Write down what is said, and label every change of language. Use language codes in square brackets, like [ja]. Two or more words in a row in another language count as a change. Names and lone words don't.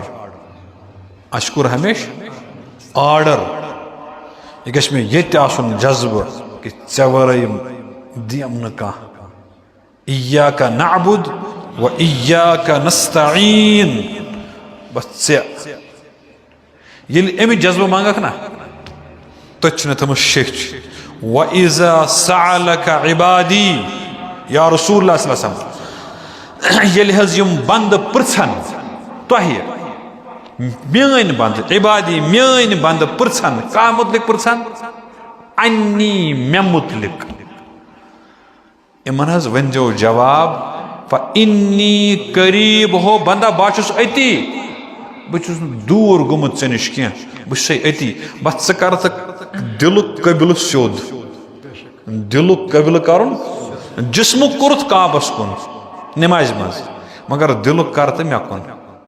[ks] آرڈر یہِ گژھِ مےٚ ییٚتہِ آسُن جذبہٕ کہِ ژےٚ ورٲے دِیم نہٕ کانٛہہ [ar] اِیاکَ نعبُد و اِیاکَ نستعیٖن [ks] بس ژےٚ ییٚلہِ اَمہِ جذبہٕ منگکھ نا تٔتھۍ چھِ مےٚ تھٲومٕژ شیٚچھ [ar] وَإِذَا سَأَلَكَ عِبَادِي یا رسول اللہ صلی اللہ علیہ وسلم [ks] ییٚلہِ حظ یِم بنٛدٕ پرژھن تۄہہِ میٲنۍ بنٛدٕ عِبادی میٲنۍ بنٛدٕ پرژھن کَتھ مُتعلِق پرژھن انی مےٚ مُتعلِق یِمن حظ ؤنۍزیو جواب [ar] فَإِنِّی قریٖب [ks] ہو بنٛدا بہٕ چھُس أتی بہٕ چھُس نہٕ دوٗر گوٚمُت ژےٚ نِش کینٛہہ بہٕ چھُسے أتی بس ژٕ کر تہٕ دِلُک قبلہٕ سیوٚد دِلُک قبلہٕ کرُن جسمُک کوٚرُتھ کعبس کُن نٮ۪مازِ منٛز مگر دِلُک کر تہٕ مےٚ کُن